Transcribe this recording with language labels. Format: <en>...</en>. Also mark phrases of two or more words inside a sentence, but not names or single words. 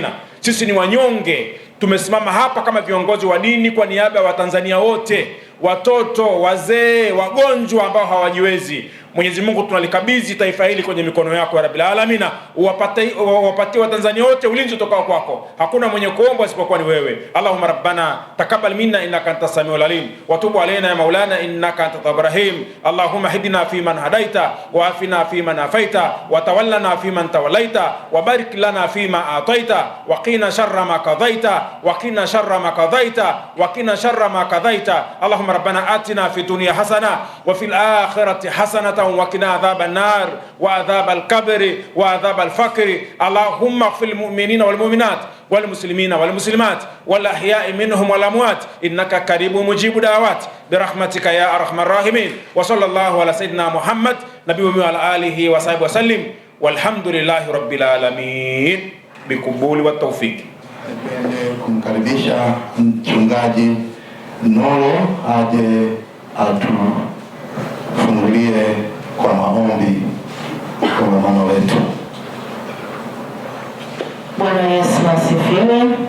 <sw>Sisi ni wanyonge, tumesimama hapa kama viongozi wa dini kwa niaba ya Watanzania wote, watoto, wazee, wagonjwa ambao hawajiwezi. Mwenyezi Mungu, tunalikabidhi taifa hili kwenye mikono yako ya</sw> <ar>رب العالمين.</ar> <sw>Uwapatie Watanzania wote ulinzi utokao kwako. Hakuna mwenye kuomba isipokuwa ni wewe.</sw> <ar>اللهم ربنا تقبل منا إنك أنت السميع العليم وتب علينا يا مولانا إنك أنت التواب الرحيم. اللهم اهدنا فيمن هديت وعافنا فيمن عافيت وتولنا فيمن توليت وبارك لنا فيما أعطيت وقنا شر ما قضيت وقنا شر ما قضيت وقنا شر ما قضيت wa qina sharra ma qadaita wa qina sharra ma qadaita. اللهم ربنا آتنا في الدنيا حسنة وفي الآخرة حسنة وقنا عذاب النار وعذاب القبر وعذاب الفقر. اللهم اغفر للمؤمنين والمؤمنات والمسلمين والمسلمات والأحياء منهم والأموات إنك قريب مجيب دعوات برحمتك يا أرحم الراحمين. وصلى الله على سيدنا محمد نبي وعلى آله وصحبه وسلم والحمد لله رب العالمين بقبول والتوفيق.</ar> <sw>Kumkaribisha mchungaji Nolo aje atufungulie kwa maombi kongamano letu. Bwana Yesu asifiwe.</sw>